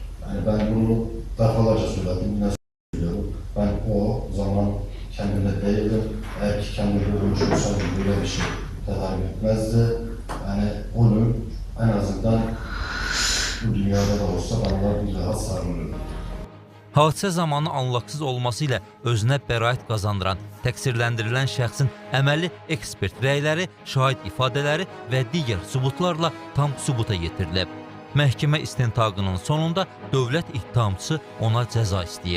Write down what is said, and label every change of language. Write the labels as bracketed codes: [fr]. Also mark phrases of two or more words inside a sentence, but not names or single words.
[tr] Yani ben bunu defalarca söyledim, yine söylüyorum. Ben o zaman kendimde değildim. Eğer ki kendimde olmuş olsaydı böyle bir şey tedarik etmezdi. Yani onu en azından bu dünyada da olsa bana bir daha sarılırdı. [az] Hadisə zamanı anlaqsız olması ilə özünə bəraət qazandıran, təqsirləndirilən şəxsin əməli ekspert rəyləri, şahid ifadələri və digər sübutlarla tam sübuta yetirilib. Məhkəmə istintaqının sonunda dövlət ittihamçısı ona cəza istəyib.